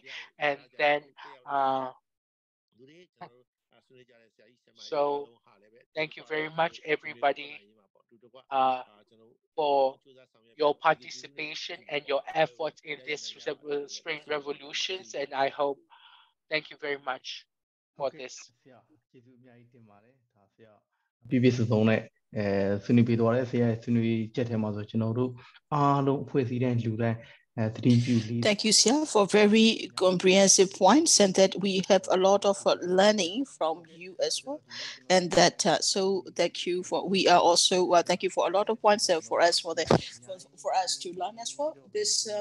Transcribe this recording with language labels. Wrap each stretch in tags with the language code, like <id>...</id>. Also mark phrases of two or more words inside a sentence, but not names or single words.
<en>And then so thank you very much, everybody, for your participation and your efforts in this Spring Revolutions. And I hope, thank you very much for this.</en> <my>ပြည့်ပြည့်စုံစုံနဲ့ဆွေးနွေးပေးသွားတယ်ဆရာဆွေးနွေးချက်ထဲမှာဆိုကျွန်တော်တို့အားလုံးအဖွဲ့အစည်းတိုင်းလူတိုင်း</my> <en>Thank you, Sia, for very comprehensive points, and that we have a lot of learning from you as well. And that so thank you for. We are also thank you for a lot of points for us to learn as well.</en>